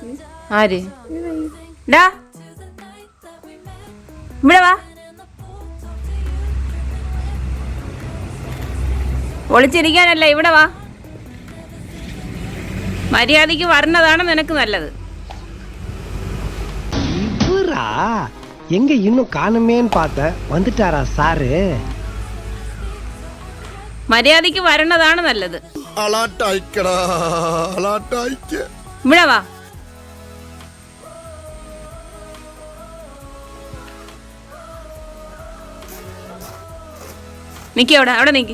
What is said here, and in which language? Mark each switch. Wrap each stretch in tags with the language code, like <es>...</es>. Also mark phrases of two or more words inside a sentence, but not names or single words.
<ml>ആര്? ഇവിടെ വാ. ഒളിച്ചിരിക്കാനല്ല, ഇവിടെ വാ. മര്യാദയ്ക്ക് വരണതാണ് നിനക്ക് നല്ലത്.</ml> <ta>எங்க இன்னும் காணுமேன்னு பார்த்த வந்துட்டாரா சாரு?</ta> <ml>മര്യാദയ്ക്ക് വരണതാണ് നല്ലത്. ഇവിടെ വാ. നിക്ക്, അവിടെ നിക്ക്.</ml>